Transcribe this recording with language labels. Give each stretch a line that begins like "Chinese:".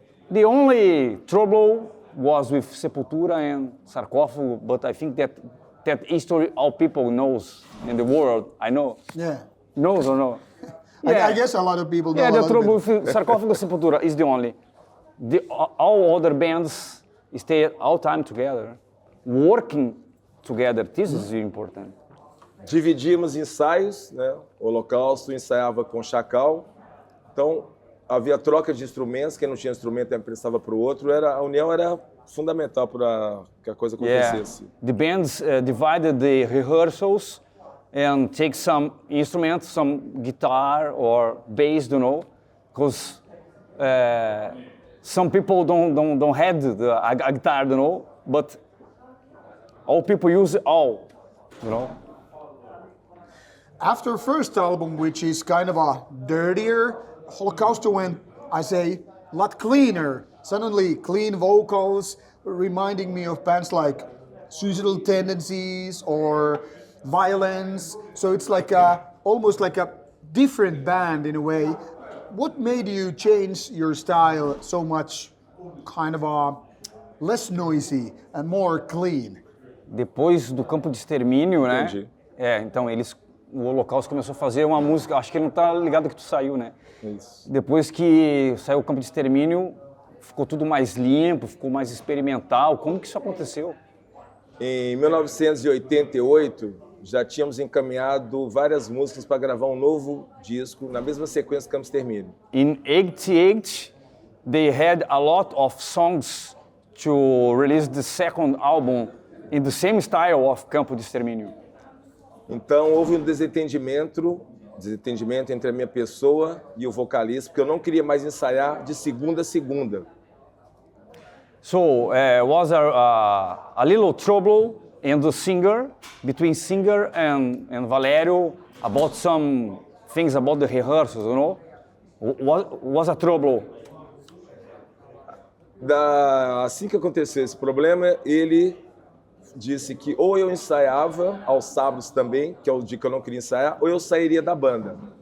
English: The only trouble was with Sepultura and Sarcófago, but I think that history all people knows in the world. I know. Yeah. Knows or no? I guess a lot of people know. Yeah, a the lot trouble of it. with Sarcófago Sepultura is the only. All other bands stay all time together, working together. This is important.
Portuguese: Dividimos ensaios, né? O Holocausto ensaiava com Chacal, então havia troca de instrumentos, quem não tinha instrumento emprestava para o outro, a união era fundamental para que a coisa acontecesse.
English: The bands divided the rehearsals and take some instruments, some guitar or bass, you know, because some people don't have a guitar, you know, but all people use all. you know. After first album, which is kind of a dirtier, Holocausto went, I say, a lot cleaner. Suddenly, clean vocals, reminding me of bands like Suicidal Tendencies or Violence. So it's like almost like a different band in a way. What made you change your style so much, kind of less noisy and more clean?
Portuguese: Depois do Campo de Extermínio, né? Entendi. Então o Holocausto começou a fazer uma música, acho que ele não tá ligado que tu saiu, né? Isso. Depois que saiu o Campo de Extermínio, ficou tudo mais limpo, ficou mais experimental. Como que isso aconteceu? Em 1988, já tínhamos encaminhado várias músicas para gravar um novo disco, na mesma sequência que Campo de Extermínio.
English: In 88, they had a lot of songs to release the second album in the same style of Campo de Extermínio.
Portuguese: Então houve um desentendimento entre a minha pessoa e o vocalista, porque eu não queria mais ensaiar de segunda a segunda.
English: So was a little trouble in the singer, between singer and Valério, about some things about the rehearsals, you know? Was a trouble?
Portuguese: Assim que aconteceu esse problema, ele disse que ou eu ensaiava aos sábados também, que é o dia que eu não queria ensaiar, ou eu sairia da banda.